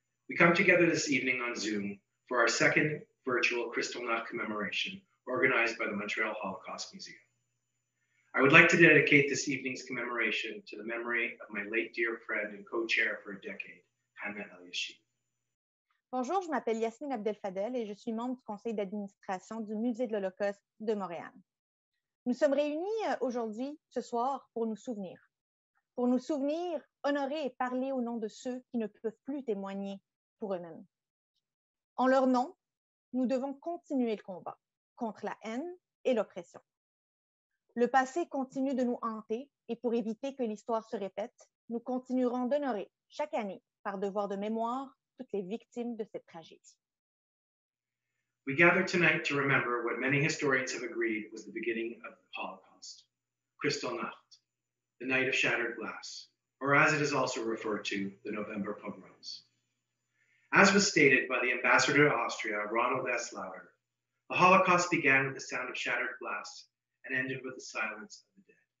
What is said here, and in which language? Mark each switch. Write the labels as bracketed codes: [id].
[en] We come together this evening on Zoom for our second virtual Kristallnacht commemoration organized by the Montreal Holocaust Museum. I would like to dedicate this evening's commemoration to the memory of my late dear friend and co-chair for a decade, Hanna Eliashiv. [fr] Bonjour, je m'appelle Yasmine Abdel-Fadel et je suis membre du conseil d'administration du Musée de l'Holocauste de Montréal. Nous sommes réunis aujourd'hui, ce soir, pour nous souvenir, honorer et parler au nom de ceux qui ne peuvent plus témoigner pour eux-mêmes. En leur nom, nous devons continuer le combat contre la haine et l'oppression. Le passé continue de nous hanter et pour éviter que l'histoire se répète, nous continuerons d'honorer chaque année, par devoir de mémoire, toutes les victimes de cette tragédie. [en] We gather tonight to remember what many historians have agreed was the beginning of the Holocaust, Kristallnacht, the night of shattered glass, or as it is also referred to, the November pogroms. As was stated by the ambassador to Austria, Ronald S. Lauder, the Holocaust began with the sound of shattered glass and ended with the silence of the dead.